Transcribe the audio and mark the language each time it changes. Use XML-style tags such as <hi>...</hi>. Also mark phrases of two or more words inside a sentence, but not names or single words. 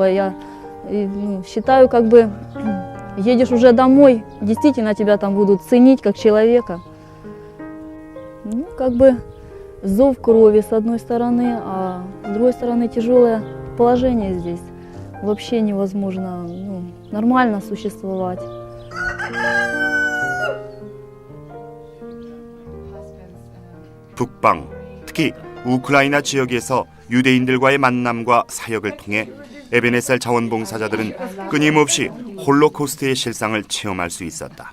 <ru>Я считаю, как бы едешь уже домой, действительно тебя там будут ценить как человека. Ну, как бы зов крови с одной стороны, а с другой стороны тяжелое положение здесь. Вообще невозможно нормально существовать.</ru> <ko>북방, 특히 우크라이나 지역에서 유대인들과의 만남과 사역을 통해 에베네셀 자원봉사자들은 끊임없이 홀로코스트의 실상을 체험할 수 있었다.</ko>